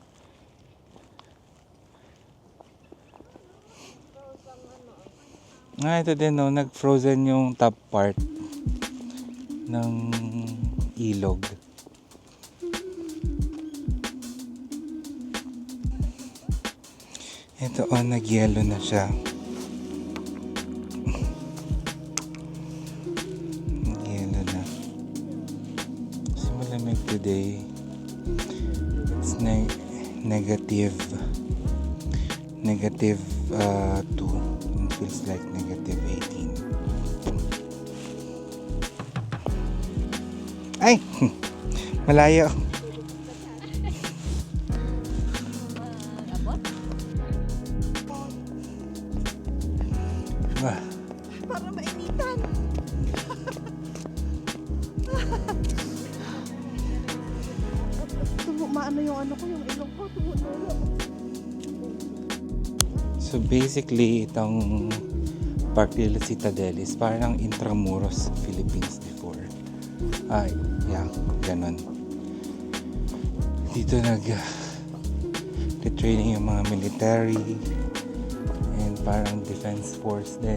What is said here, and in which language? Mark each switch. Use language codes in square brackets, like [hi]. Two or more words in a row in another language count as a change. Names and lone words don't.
[tl] Ito din no, nag-frozen yung [en] top part [tl] ng ilog. Ito, nag-yellow na siya. [en] Today it's negative 2. It feels like negative 18. [tl] Ay! Malayo. Para mainitan. Maano yung ano ko, yung ilong ko, tumutulo. [en] So basically, [tl] itong Park de la Citadel is parang Intramuros, Philippines before. Yeah, ganon. Dito training yung mga [en] military and [tl] parang [en] defense force [tl] din.